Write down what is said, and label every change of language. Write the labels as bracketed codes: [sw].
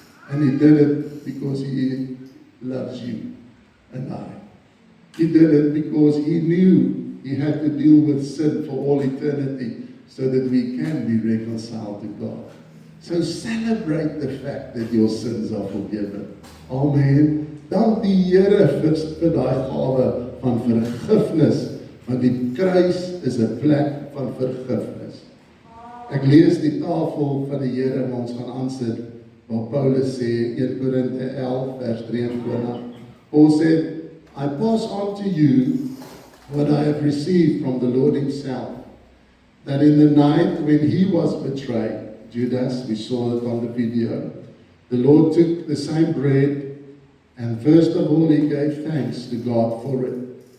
[en] And he did it because he loves you and I. He did it because he knew he had to deal with sin for all eternity so that we can be reconciled to God. So celebrate the fact that your sins are forgiven. Amen. [af] Dank die Here vir daai gawe van vergifnis, want die kruis is 'n plek van vergifnis. Ek lees die tafel van die Here waar ons gaan aansit, waar Paulus sê, 1 Korinte 11 vers 23, [en] Paul said, I pass on to you what I have received from the Lord himself, that in the night when he was betrayed, Judas, we saw it on the video, the Lord took the same bread, and first of all he gave thanks to God for it.